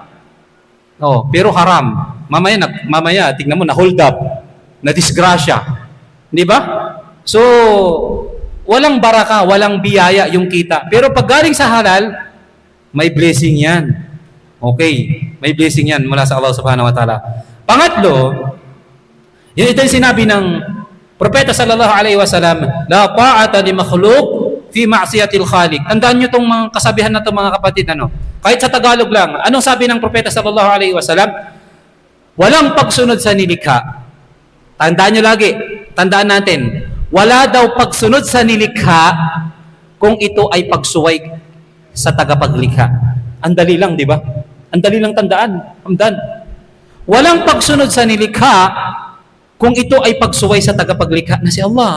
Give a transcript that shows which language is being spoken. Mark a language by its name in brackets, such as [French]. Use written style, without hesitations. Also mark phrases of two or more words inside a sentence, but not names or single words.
[Filipino] Oh, pero haram. Mamaya, tignan mo, na hold up, na disgrasya. Di ba? So, walang baraka, walang biyaya yung kita. Pero pag galing sa halal, may blessing yan. Okay, may blessing yan mula sa [Arabic] الله سبحانه وتعالى. [Filipino] Pangatlo, ito yung sinabi ng Propeta [Arabic] صلى الله عليه وسلم, لا طاعة لمخلوق في معصية الخالق. [Filipino] Tandaan nyo itong mga kasabihan na itong mga kapatid, kahit sa Tagalog lang. Anong sabi ng Propeta [Arabic] صلى الله عليه وسلم? [Filipino] Walang pagsunod sa nilikha. Tandaan nyo lagi, tandaan natin, wala daw pagsunod sa nilikha kung ito ay pagsuway sa tagapaglikha. Ang dali lang, di ba? Ang dali lang tandaan. Walang pagsunod sa nilikha kung ito ay pagsuway sa tagapaglikha na si Allah.